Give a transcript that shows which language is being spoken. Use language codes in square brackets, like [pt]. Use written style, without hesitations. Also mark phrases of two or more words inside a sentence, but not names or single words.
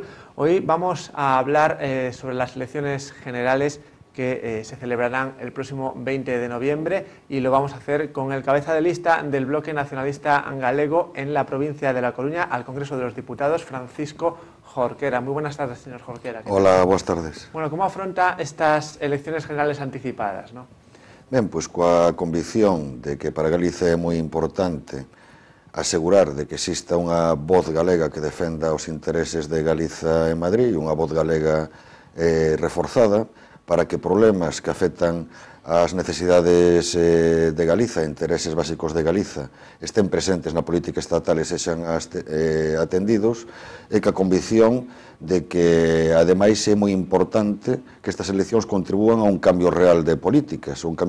[es] Hoy vamos a hablar sobre las elecciones generales que se celebrarán el próximo 20 de noviembre y lo vamos a hacer con el cabeza de lista del bloque nacionalista galego en la provincia de La Coruña al Congreso de los Diputados, Francisco Jorquera. Muy buenas tardes, señor Jorquera. Hola, buenas tardes. Bueno, ¿cómo afronta estas elecciones generales anticipadas, no? [gl] Ben, pois coa convicción de que para Galicia é moi importante asegurar de que exista unha voz galega que defenda os intereses de Galiza en Madrid, unha voz galega reforzada para que problemas que afectan as necesidades de Galiza, intereses básicos de Galiza, estén presentes na política estatal e sexan atendidos, e que a convicción de que, ademais, é moi importante que estas eleccións contribúan a un cambio real de políticas,